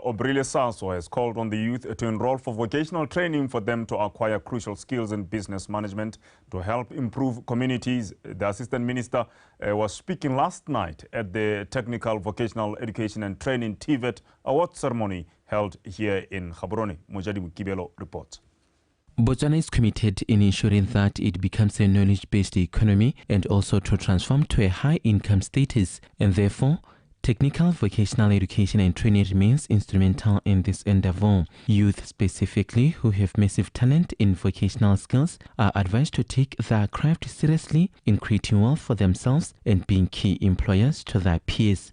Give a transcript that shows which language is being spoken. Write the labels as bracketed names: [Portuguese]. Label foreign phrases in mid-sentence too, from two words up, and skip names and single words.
[English] Obrile Saso, has called on the youth to enroll for vocational training for them to acquire crucial skills in business management to help improve communities. The Assistant Minister was speaking last night at the Technical Vocational Education and Training TVET award ceremony held here in Gaborone. Mojadi Kibelo reports. Botswana is committed in ensuring that it becomes a knowledge-based economy and also to transform to a high-income status, and therefore, technical vocational education and training remains instrumental in this endeavor. Youth specifically who have massive talent in vocational skills are advised to take their craft seriously in creating wealth for themselves and being key employers to their peers.